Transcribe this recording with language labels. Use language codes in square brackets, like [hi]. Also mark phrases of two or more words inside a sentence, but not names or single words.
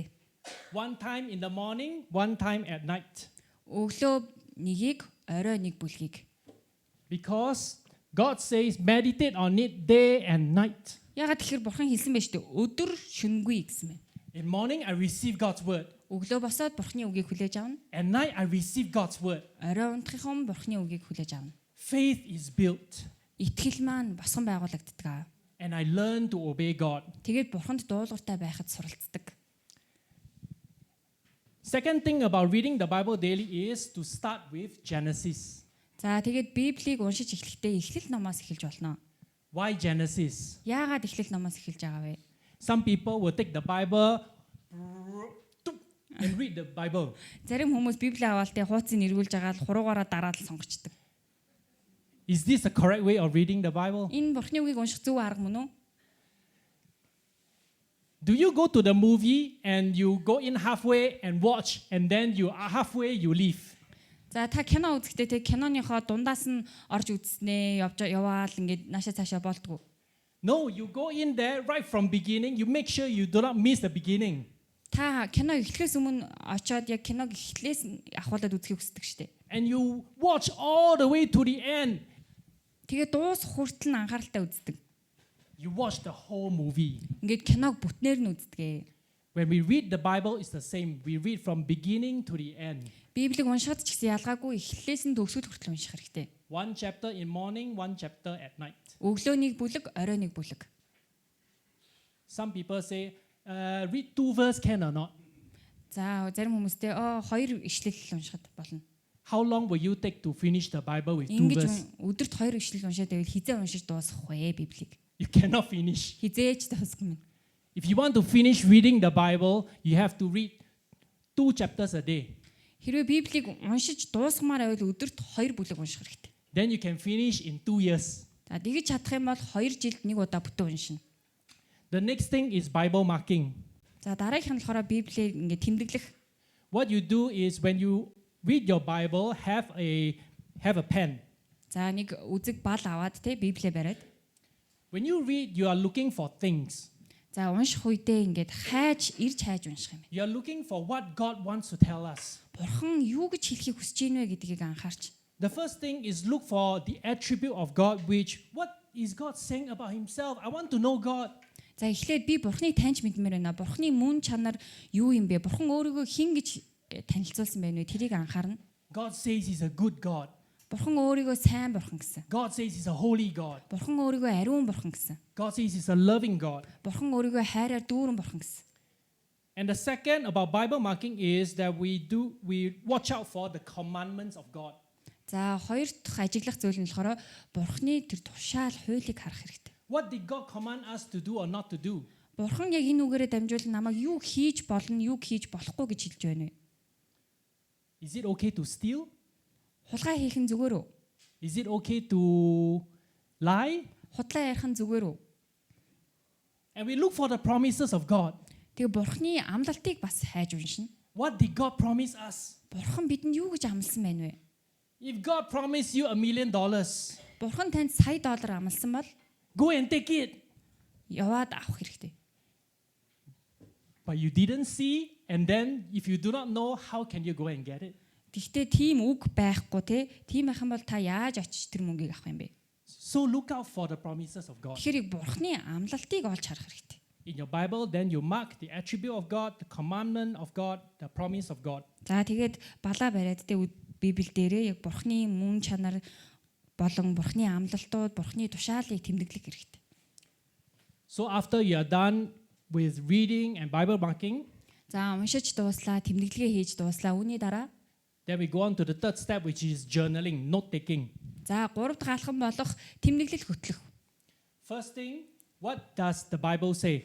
[en] One time in the morning, one time at night. [mn] Өглөө нэгийг, орой нэг бүлгийг. [en] Because God says, meditate on it day and night. [mn] Ягаад тэгэхээр бурхан хэлсэн байж тээ өдөр шөнөгүй гэсэн мэн. [en] In morning, I receive God's word. [mn] Өглөө босоод бурханы үгийг хүлээж авна. [en] At night, I receive God's word. [mn] Орой унтахын бурханы үгийг хүлээж авна. [en] Faith is built, [mn] Итгэл маань босгон байгуулагддаг. [en] and I learn to obey God. [mn] Тэгээд бурханд дуулууртай байхад суралцдаг. [en] Second thing about reading the Bible daily is to start with Genesis. [mn] За тэгээд Библийг уншиж эхлэхдээ эхлэл номоос эхэлж болно. [en] Why Genesis? [mn] Яагаад эхлэл номоос эхэлж байгаа вэ? [en] Some people will take the Bible and read the Bible. [mn] Зарим хүмүүс Библийг аваад тэ хуудсыг эргүүлж байгаа л хуруугаараа дараад л сонгочдөг. [en] Is this the correct way of reading the Bible? [mn] Энэ бурхны үгийг унших зөв арга мөн үү? [en] Do you go to the movie and you go in halfway and watch and then you halfway you leave? [mn] За та кино үзэхдээ тэ киноныхоо дундаас нь орж үзснээ яваал ингээд наашаа цаашаа болдгоо. [en] No, you go in there right from beginning. You make sure you do not miss the beginning. [mn] Та кино эхлэхээс өмнө очиод яг киног эхлээс ахуулаад үзхийг хүсдэг штэ. [en] And you watch all the way to the end. [mn] Тэгээ дуус хүртэл нь анхааралтай үздэг. [en] You watch the whole movie. [mn] Ингээд киног бүтнээр нь үздэг. [en] When we read the Bible, it's the same. We read from beginning to the end. [mn] Библийг уншихад ч гэсэн ялгаагүй эхлэлээс нь төгсгөл хүртэл унших хэрэгтэй. [en] One chapter in morning, one chapter at night. [mn] Өглөө нэг бүлэг, орой нэг бүлэг. [en] Some people say, read 2 verse can or not? [mn] За зарим хүмүүстэй хоёр ишлэл уншихад болно. [en] How long will you take to finish the Bible with 2 [mn] Ингэж [en] verse? [mn] өдөрт хоёр ишлэл уншаад байвал хизээ уншиж дуусгах вэ Библийг? [en] You cannot finish. [mn] Хизээч дуусгах юм. [en] If you want to finish reading the Bible, you have to read 2 chapters a day. [mn] Хэрвээ Библийг уншиж дуусгамаар байвал өдөрт хоёр бүлэг унших хэрэгтэй. [en] Then you can finish in 2 years. [mn] За тэгж чадах юм бол 2 жилд нэг удаа бүтэн уншина. [en] The next thing is Bible marking. [mn] За дараагийнх нь болохоор Библийг ингээд тэмдэглэх. [en] What you do is when you read your Bible, have a pen. [mn] За нэг үзэг бал аваад те Библийг бариад. [en] When you read, you are looking for things. [mn] За унших үедээ ингээд ирж хайж унших юм. [en] You are looking for what God wants to tell us. [mn] Бурхан юу гэж хэлхийг хүсэж байна вэ гэдгийг анхаарч. [en] The first thing is look for the attribute of God, what is God saying about himself? I want to know God. [mn] За эхлээд би Бурханыг таньж мэдмээр байна. Бурханы мөн чанар юу юм бэ? Бурхан өөрийгөө хэн гэж танилцуулсан байна вэ? Тэрийг анхаарна. [en] God says he's a good God. [mn] Бурхан өөрийгөө сайн бурхан гэсэн. [en] God says he's a holy God. [mn] Бурхан өөрийгөө ариун бурхан гэсэн. [en] God says he's a loving God. [mn] Бурхан өөрийгөө хайраар дүүрэн бурхан гэсэн. [en] And the second about Bible marking is that we watch out for the commandments of God. [mn] За хоёр дахь ажиглах зүйл нь болохоор Бурханы тэр тушаал хуулийг харах хэрэгтэй. [en] What did God command us to do or not to do? [mn] Бурхан яг энэ үгээрээ дамжуулан намайг юу хийж болно, юу хийж болохгүй гэж хэлж байна вэ? [en] Is it okay to steal? [mn] Хулгай хийх нь зүгээр үү? [en] Is it okay to lie? [mn] Худлаа ярих нь зүгээр үү? [en] And we look for the promises of God. [mn] Тэгээ Бурханы амлалтыг бас хайж уншина. [en] What did God promise us? [mn] Бурхан бидэнд юу гэж амласан байна вэ? [en] If God promised you $1 million, [mn] Бурхан танд $100 амласан бол [en] go and take it. [mn] яваад авах хэрэгтэй. [en] But you didn't see, and then if you do not know, how can you go and get it? [mn] Гэхдээ тийм үг байхгүй те. Тийм байх юм бол та яаж очиж тэр мөнгийг авах юм бэ? [en] So look out for the promises of God. [mn] Тэгэхээр Бурханы амлалтыг олж харах хэрэгтэй. [en] In your Bible, then you mark the attribute of God, the commandment of God, the promise of God. [mn] За тэгээд балаа бариад те Библиэл дээрээ яг Бурханы мөн чанар болон Бурханы амлалтууд, Бурханы тушаалыг тэмдэглэх хэрэгтэй. [en] So after you are done with reading and Bible marking, [mn] За уншиж дууслаа, тэмдэглэгээ хийж дууслаа. Үүний дараа [en] then we go on to the third step, which is journaling, note taking. [mn] за 3 дахь алхам болох тэмдэглэл хөтлөх. [en] First thing, what does the Bible say?